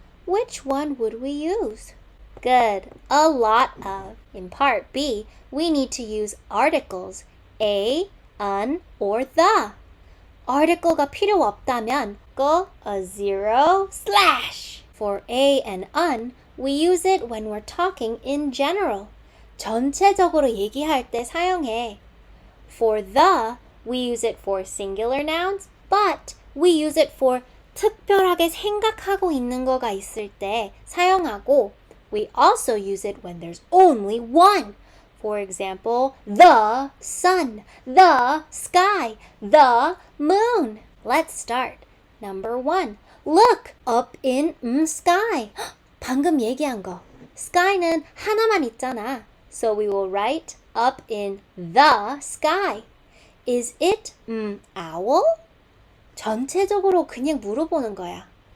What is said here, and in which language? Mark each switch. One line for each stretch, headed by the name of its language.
English: Which one would we use? Good, a lot of. In part B, we need to use articles. a, an, or the. article가 필요 없다면 go a zero slash. For a and an, we use it when we're talking in general.
Korean: 전체적으로 얘기할 때 사용해.
English: For the, we use it for singular nouns, but we use it for
Korean: 특별하게 생각하고 있는 거가 있을 때 사용하고
English: we also use it when there's only one. For example, the sun, the sky, the moon. Let's start. Number 1. Look up in sky.
Korean: 방금 얘기한 거. sky는 하나만 있잖아.
English: So we will write up in the sky. Is it owl?
Korean: 전체적으로 그냥 물어보는 거야.